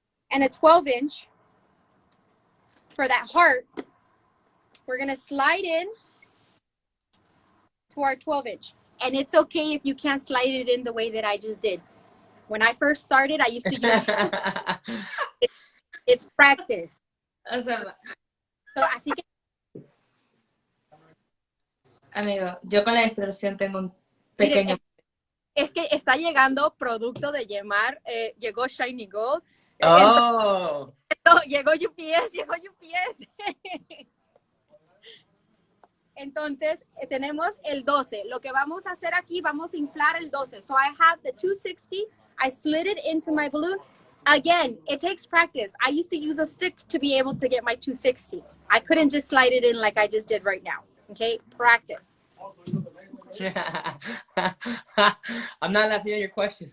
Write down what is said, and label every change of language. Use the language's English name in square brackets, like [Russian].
[English] And a 12-inch, for that heart, we're going to slide in to our 12-inch. And it's okay if you can't slide it in the way that I just did. When I first started, I used to use it's practice. [Spanish] O sea, So, así que amigo, yo con la distorsión tengo un pequeño... es que está llegando producto de Yemar, llegó Shiny Gold. Oh. Entonces, llegó UPS. Entonces, tenemos el 12. Lo que vamos a hacer aquí, vamos a inflar el 12. [English] So I have the 260. I slid it into my balloon. Again, it takes practice. I used to use a stick to be able to get my 260. I couldn't just slide it in like I just did right now. Okay, practice. I'm not laughing at your question.